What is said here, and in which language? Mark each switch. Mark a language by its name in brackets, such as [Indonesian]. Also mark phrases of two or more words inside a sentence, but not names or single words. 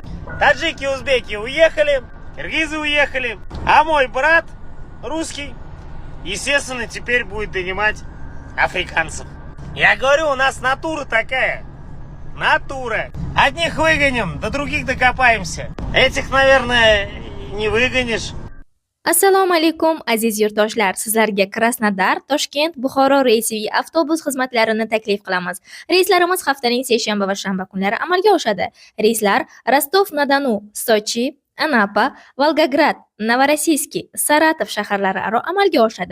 [Russian] Таджики, узбеки уехали, киргизы уехали, а мой брат, русский, естественно, теперь будет донимать африканцев. Я говорю, у нас натура такая. Натура. Одних выгоним, до других докопаемся. Этих, наверное, не выгонишь. [Uzbek] Assalomu alaykum aziz yurtdoshlar, sizlarga Krasnodar, Toshkent, Buxoro reysiviy avtobus xizmatlarini taklif qilamiz. Reyslarimiz haftaning seshanba va shanba kunlari amalga oshadi. Reyslar Rostov-na-Donu, Sochi, Anapa, Volgograd, Novorossiysk, Saratov shaharlari aro amalga oshadi.